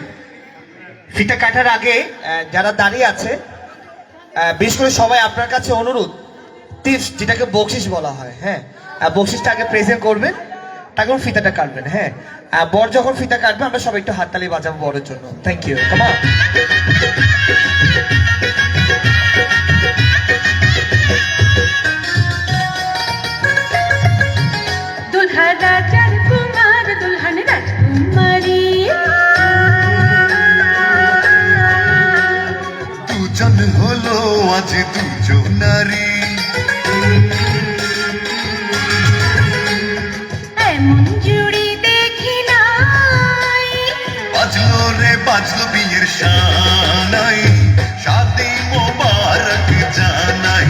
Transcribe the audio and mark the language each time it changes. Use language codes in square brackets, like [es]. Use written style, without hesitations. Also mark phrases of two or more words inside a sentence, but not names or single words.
[bn] ফিতা কাটার আগে যারা দাঁড়িয়ে আছে, বিশেষ করে সবাই আপনার কাছে অনুরোধ, টিপস যেটাকে বকশিস বলা হয়, হ্যাঁ, বকশিসটা আগে প্রেজেন্ট করবেন, তারপর ফিতাটা কাটবেন। হ্যাঁ, বর যখন ফিতা কাটবে আমরা সবাই একটু হাততালি বাজাবো বরের জন্য। [en] Thank you, come on. [hi] दुल्हा राजा कुमार दुल्हन राजकुमारी [bn] দুজন হলো আজ দুজন নারী এমন জুড়ি দেখি নাই বাজলো রে বাজলো বিয়ের শানাই শাদি মোবারক জানাই